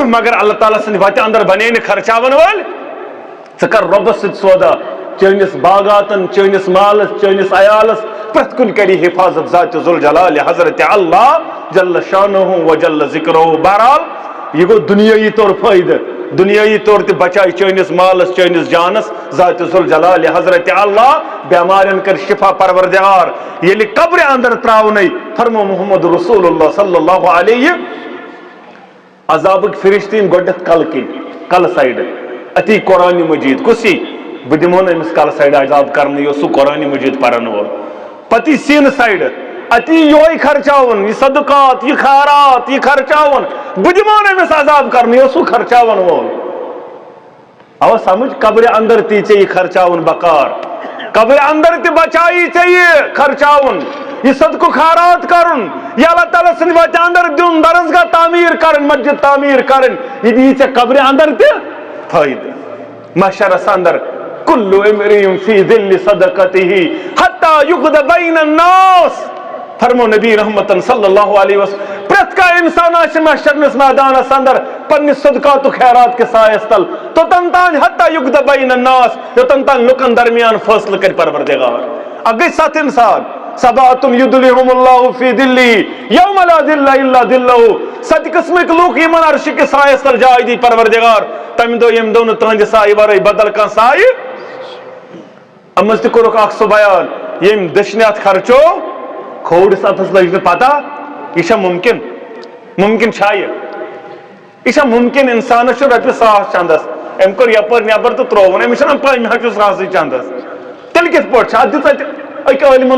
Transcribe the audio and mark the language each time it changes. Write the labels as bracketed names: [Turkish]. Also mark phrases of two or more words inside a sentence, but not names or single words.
[Kashmiri] مگر اللہ تعالیٰ سٕنٛدِ وتہِ اندر بنے نہٕ خرچاون وٲلۍ ژٕ کر رۄبس سۭتۍ سودا چٲنِس باغاتن چٲنِس مالس چٲنِس عیالس پرٛٮ۪تھ کُنہِ کری حفاظت ذات ذوالجلال حضرت اللہ [Arabic] جل شانہ و جل ذکرہ [Kashmiri] بہرحال یہ گو دنیائی طور فٲیدٕ دنیائی طور تہ بچائی چٲنِس مالس چٲنِس جانس ذات ذوالجلال حضرت اللہ بیمارن کر شفا پروردگار ییٚلہِ قبرِ اندر تراونے فرمو محمد رسول اللہ [Arabic] صلی اللہ علیہ [Kashmiri] عذابٕکۍ فرشتہٕ یِن گۄڈنٮ۪تھ کلہٕ کِنۍ کلہٕ سایڈٕ اتی قرآن مجید کُسی بہٕ دِمو نہٕ أمِس کلہٕ سایڈٕ عذاب کرنہٕ یہِ اوس سُہ قرآن مجید پرن وول پتہٕ یہِ سیٖنہٕ سایڈٕ اتی یہوے خرچاون یہ صدقات یہ خیرات یہ خرچاون بہٕ دِمو نہٕ أمِس عذاب کرنہٕ یہِ اوس سُہ خرچاون وول آوا سمجھ قبرِ اندر تی ژےٚ یہِ خرچاون بکار قبرِ اندر تہِ بچایی ژےٚ یہِ خرچاون یہ صدقہ خیرات کرن یہ اللہ تعالیٰ سٕنٛدِ وتہِ اندر دیُن درسگاہ تعمیٖر کرٕنۍ مسجد تعمیٖر کرٕنۍ یہِ دِیی ژےٚ قبرِ اندر تہِ فٲیدٕ محشرس اندر [Arabic] کُلُّ امرئ فی ظل صدقتہ حتی یقضى بین الناس [Kashmiri] فرمو نبی رحمتن [Arabic] صلی اللہ علیہ وسلم [Kashmiri] پرٛٮ۪تھ کانٛہہ انسان آسہِ محشرنس میدانس اندر پننِس صدقات و خیرات کے سایس تل توٚتن تانۍ [Arabic] حتی یقضى بین الناس [Kashmiri] یوٚتن تانۍ لُکن درمیان فٲصلہٕ کرِ پروردگار اکھ گٔے 7 انسان [Arabic] سبعۃ یُظلُھم اللہ فی ظلہ یوم لا ظل الا ظلہ [Kashmiri] 7 قسمٕکۍ لُکھ یِمن عرشہِ کِس سایس تل جاے دی پروردگار تمہِ دۄہ ییٚمہِ دۄہ نہٕ تٕہنٛدِ سایہِ ورٲے بدل کانٛہہ سایہِ اتھ منٛز تہِ کوٚرُکھ اکھ سُہ بیان ییٚمۍ دٔچھنہِ اتھ خرچو کھوورِس اتھس لٔج نہٕ پتہ یہِ چھا مُمکِن چھا یہِ چھا مُمکِن انسانس چھُ رۄپیہِ 100 چندس أمۍ کوٚر یپٲرۍ نٮ۪بر تہٕ ترٛووُن أمِس چھنہ پاے مےٚ حظ چھُ 100 چندس تیٚلہِ کِتھ پٲٹھۍ چھِ اتھ دِژ اتہِ أکۍ عٲلمن